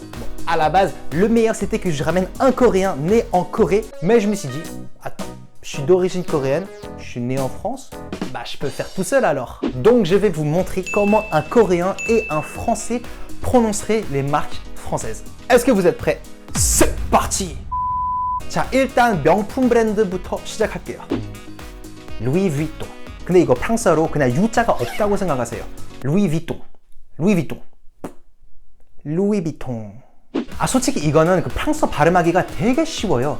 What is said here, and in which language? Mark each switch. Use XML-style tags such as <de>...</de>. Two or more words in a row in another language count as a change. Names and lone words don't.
<fr>Bon, à la base, le meilleur c'était que je ramène un Coréen né en Corée, mais je me suis dit, attends, je suis d'origine coréenne, je suis né en France, bah je peux faire tout seul alors. Donc je vais vous montrer comment un Coréen et un Français prononceraient les marques françaises. Est-ce que vous êtes prêts? C'est parti!</fr> <ko>자, 일단 명품 브랜드부터 시작할게요. 루이 위통. 근데 이거 프랑스어로 그냥 U자가 없다고 생각하세요. 루이 위통. 루이 위통. 루이 비통. 아, 솔직히 이거는 그 프랑스어 발음하기가 되게 쉬워요.</ko>